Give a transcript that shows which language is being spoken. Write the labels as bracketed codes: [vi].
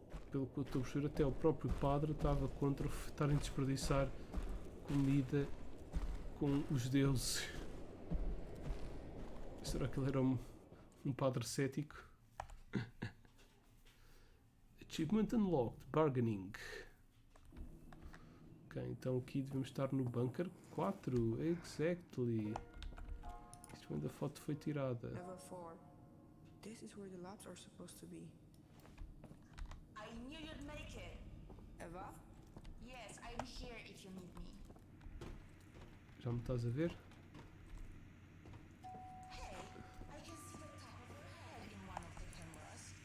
[pt] Pelo que eu estou a perceber, até o próprio padre estava contra estarem a desperdiçar comida com os deuses. Será que ele era um padre cético? [en] Achievement unlocked, bargaining. [pt] Ok, então aqui devemos estar no bunker 4, [en] exactly. [pt] Isto quando a foto foi tirada. [en] Level 4. This is where the labs are supposed to be. I knew you'd make it. Eva? Yes, I'm here if you need me. [pt] Já me estás a ver? [en] Hey, I can see the top of your head in one of the cameras.